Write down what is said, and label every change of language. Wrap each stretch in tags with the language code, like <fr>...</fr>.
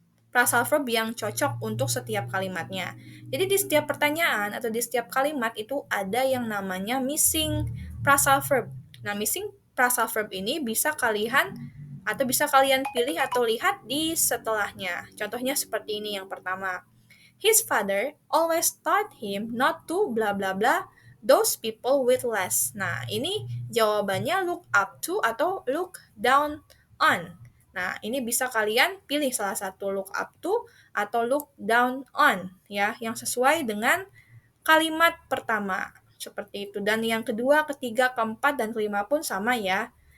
<id>phrasal verb yang cocok untuk setiap kalimatnya. Jadi di setiap pertanyaan atau di setiap kalimat itu ada yang namanya missing phrasal verb. Nah, missing phrasal verb ini bisa kalian pilih atau lihat di setelahnya. Contohnya seperti ini yang pertama.</id> <en>His father always taught him not to bla bla bla those people with less.</en> <id>Nah, ini jawabannya look up to atau look down on. Nah, ini bisa kalian pilih salah satu look up to atau look down on ya, yang sesuai dengan kalimat pertama. Seperti itu. Dan yang kedua, ketiga, keempat, dan kelima pun sama ya.</id>